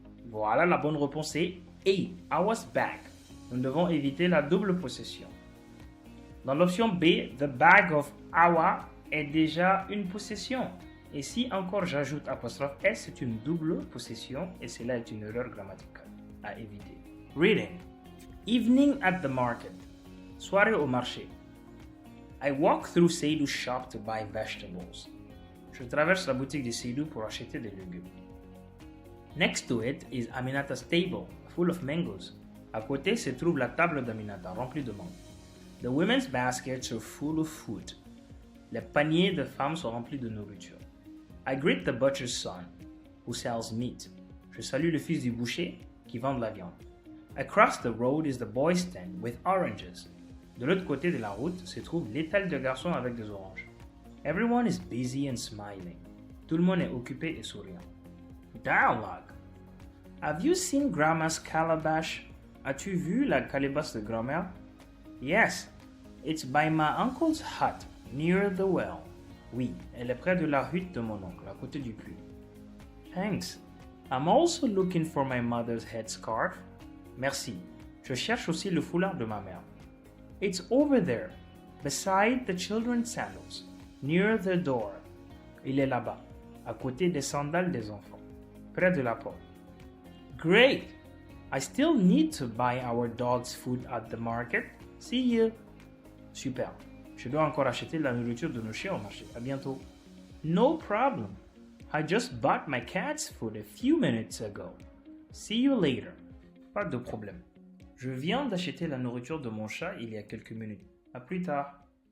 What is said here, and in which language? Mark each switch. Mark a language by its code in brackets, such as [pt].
[fr] Voilà, la bonne réponse est A, [en] ours bag. [fr] Nous devons éviter la double possession. Dans l'option B, [en] the bag of our [fr] est déjà une possession. Et si encore j'ajoute apostrophe S, c'est une double possession et cela est une erreur grammaticale à éviter. [en] Reading. Evening at the market. [fr] Soirée au marché. [en] I walk through Seydou's shop to buy vegetables. [fr] Je traverse la boutique de Seydou pour acheter des légumes. [en] Next to it is Aminata's table, full of mangoes. [fr] À côté se trouve la table d'Aminata, remplie de mangues. [en] The women's baskets are full of food. [fr] Les paniers de femmes sont remplis de nourriture. [en] I greet the butcher's son, who sells meat. [fr] Je salue le fils du boucher qui vend de la viande. [en] Across the road is the boys' stand with oranges. [fr] De l'autre côté de la route se trouve l'étal de garçons avec des oranges. [en] Everyone is busy and smiling. [fr] Tout le monde est occupé et souriant. [en] Dialogue. Have you seen Grandma's calabash? [fr] As-tu vu la calebasse de grand-mère? [en] Yes, it's by my uncle's hut, near the well. [fr] Oui, elle est près de la hutte de mon oncle, à côté du puits. [en] Thanks. I'm also looking for my mother's headscarf. [fr] Merci. Je cherche aussi le foulard de ma mère. [en] It's over there, beside the children's sandals, near the door. [fr] Il est là-bas, à côté des sandales des enfants, près de la porte. [en] Great! I still need to buy our dog's food at the market. See you! Super. [fr] Je dois encore acheter la nourriture de nos chiens au marché. À bientôt. [en] No problem. I just bought my cat's food a few minutes ago. See you later. [fr] Pas de problème. Je viens d'acheter la nourriture de mon chat il y a quelques minutes. À plus tard.